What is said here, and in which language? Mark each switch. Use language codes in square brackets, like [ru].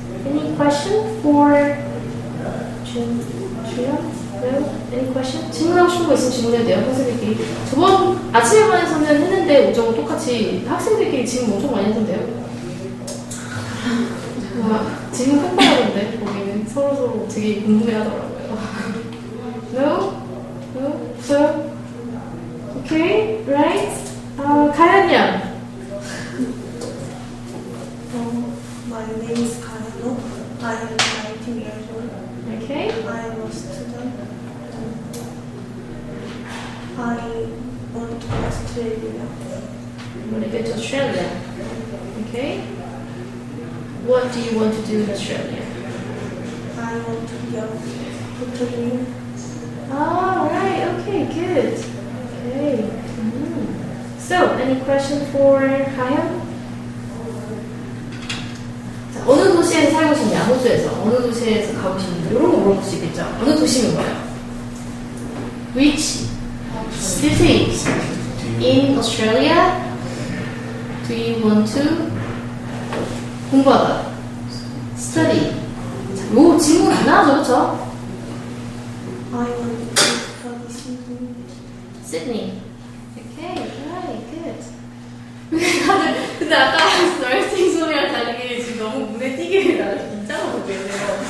[en] Any question for 주연? No? Any question? [ko] 질문하고 싶은 거 있으면 질문해도 돼요, 선생님들끼리. 저번 아침에 반에서는 했는데 오정은 똑같이 학생들끼리 질문 엄청 많이 했던데요. 질문 폭발하던데 거기는 서로 되게 궁금해하더라고요. [en] No? No? So? Okay? Right? [ko] 가연 양. [en] My name is Kayano. I am 19 years old. Okay? I am a student. I want to Australia. You want to go to Australia? Okay? What do you want to do in Australia? I want to be a hotelier. Oh, right. Okay, good. Okay. So, any question for Kayan? [ko] 자, 어느 도시에 살고 싶냐? 호주에서. 어느 도시에서 가고 싶냐? 이런 거 물어볼 수 있겠죠? 어느 도시면 뭐예요? [en] Which city in Australia do you want to [ko] 공부하다? [en] Study. [ko] 자, 요 질문 안 나와죠, 그쵸? [en] I want to study Sydney. Sydney. Okay, right, good. [ko] 다들 근데 아까 라이팅 소리랑 다르게 지금 너무 눈에 띄게 나를 긴장하고 계세요.